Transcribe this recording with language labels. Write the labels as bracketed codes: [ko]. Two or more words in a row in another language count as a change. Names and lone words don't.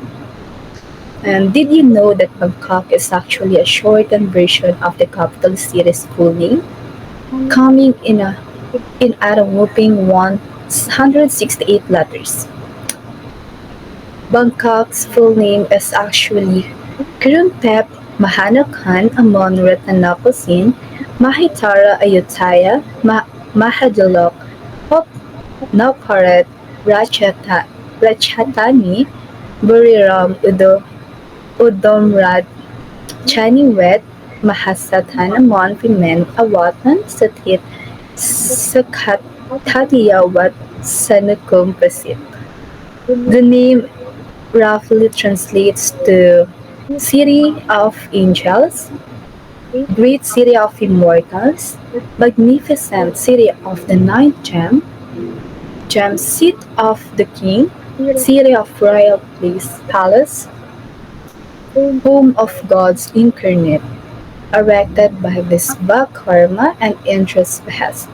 [en] And did you know that Bangkok is actually a shortened version of the capital city's full name, coming in at a whopping 168 letters? Bangkok's full name is actually Kurungthep Mahanakan Amon Ratanakosin Mahitara Ayutthaya Mahadulok Hop Naparat Ratchatani Buriram Udomrat Chaniwet Mahasatan Amon Pimen Awatan Satit Sakat Tatiyawat Sanukum Prasit. The name roughly translates to City of Angels, Great City of Immortals, Magnificent City of the Ninth Gem Seat of the King, City of Royal Palace, Home of Gods Incarnate, erected by Vishvakarma and Indra's behest.